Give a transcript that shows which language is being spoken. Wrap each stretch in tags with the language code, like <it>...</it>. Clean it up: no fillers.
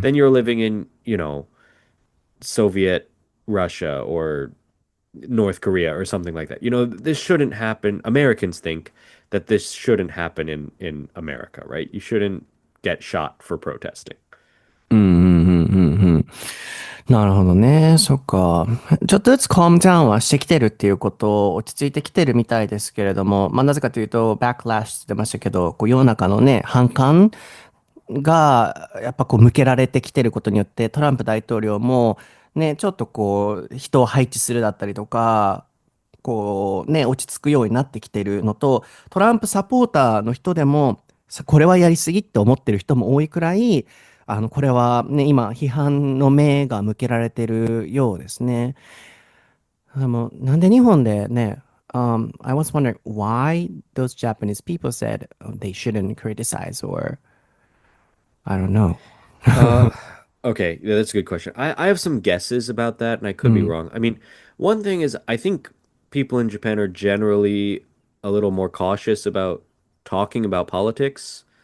<en>then you're living in, Soviet Russia or North Korea or something like that. This shouldn't happen. Americans think that this shouldn't happen in America, right? You shouldn't get shot for protesting.</en> <ja>うん。うん。うん。うん。なるほどね。そっか。ちょっとずつ</ja> <en>calm down</en> <ja>はしてきてるっていうこと、落ち着いてきてるみたいですけれども、まあなぜかというと、backlash って言ってましたけど、こう世の中のね、反感が、やっぱこう向けられてきてることによって、トランプ大統領も、ね、ちょっとこう、人を配置するだったりとか、こうね、落ち着くようになってきてるのと、トランプサポーターの人でも、これはやりすぎって思ってる人も多いくらい、これはね、今、批判の目が向けられてるようですね。でも、なんで日本でね、</ja> <en>I was wondering why those Japanese people said they shouldn't criticize or I don't know. Uh, okay, yeah, that's a good question. I have some guesses about that, and I う could be ん、 wrong. I mean, one thing is I think people in Japan are generally a little more cautious about talking about politics,</en>